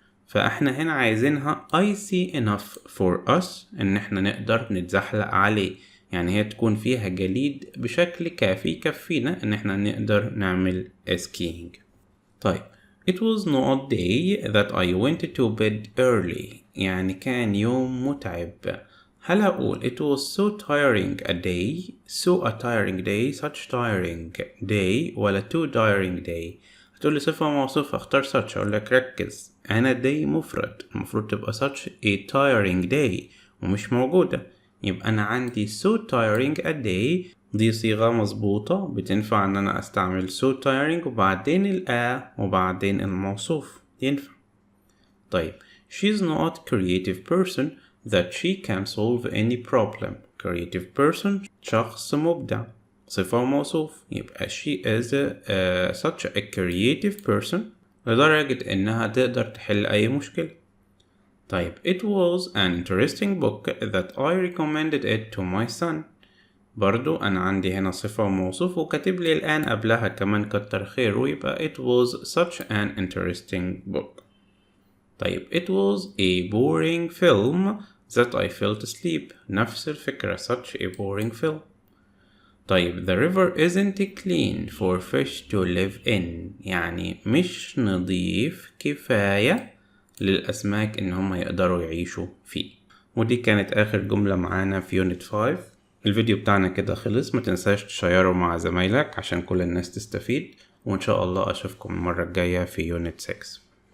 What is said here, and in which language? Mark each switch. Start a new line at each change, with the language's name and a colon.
Arabic: فاحنا هنا عايزينها
English: icy enough for us
Arabic: إن احنا نقدر نتزحلق عليه، يعني هي تكون فيها جليد بشكل كافي يكفينا إن احنا نقدر نعمل skiing.
English: طيب It was not day that I went to bed early.
Arabic: يعني كان يوم متعب. هل هقول
English: it was so tiring a day, so a tiring day, such tiring day
Arabic: ولا
English: too tiring day؟
Arabic: هتقول لي صفة موصوفة اختار
English: such.
Arabic: اقول لك ركز أنا day مفرد المفروض تبقى
English: such a tiring day
Arabic: ومش موجودة، يبقى أنا عندي
English: so tiring a day
Arabic: دي صيغة مظبوطة بتنفع ان انا استعمل
English: so tiring
Arabic: وبعدين وبعدين الموصوف ينفع.
English: طيب she's not creative person that she can solve any problem.
Arabic: creative person شخص مبدع صفة وموصوف، يبقى
English: she is such a creative person
Arabic: لدرجة انها تقدر تحل اي مشكلة.
English: طيب it was an interesting book that I recommended it to my son.
Arabic: برضو أنا عندي هنا صفة وموصوف وكاتب لي الآن قبلها كمان كتر خيره، يبقى
English: it was such an interesting book. طيب it was a boring film that I fell asleep.
Arabic: نفس الفكرة
English: such a boring film. طيب the river isn't clean for fish to live in.
Arabic: يعني مش نظيف كفاية للأسماك إن هم يقدروا يعيشوا فيه. ودي كانت آخر جملة معانا في يونت 5. الفيديو بتاعنا كده خلص، ما تنساش تشيره مع زمايلك عشان كل الناس تستفيد، وإن شاء الله أشوفكم المرة الجاية في يونت 6.